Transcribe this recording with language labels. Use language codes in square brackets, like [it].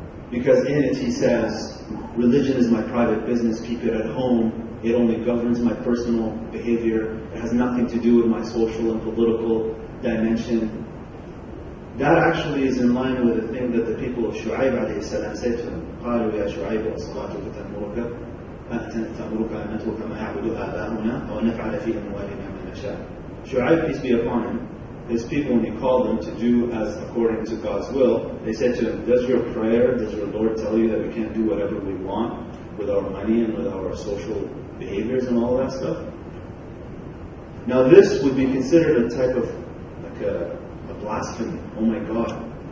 [en] Because in it he says, religion is my private business, keep it at home, it only governs my personal behavior, it has nothing to do with my social and political dimension. That actually is in line with the thing that the people of Shu'aib alayhi salam said to him. [ar] قالوا يا شعيب الصلاة تأمرك أن نترك ما يعبد آباؤنا ونفعل في أموالنا ما نشاء. [en] Shu'aib, peace be upon him, his people, when he called them to do as according to God's will, they said to him, does your prayer, does your Lord tell you that we can't do whatever we want with our money and with our social behaviors and all that stuff? Now this would be considered a type of, like a blasphemy. Oh my God,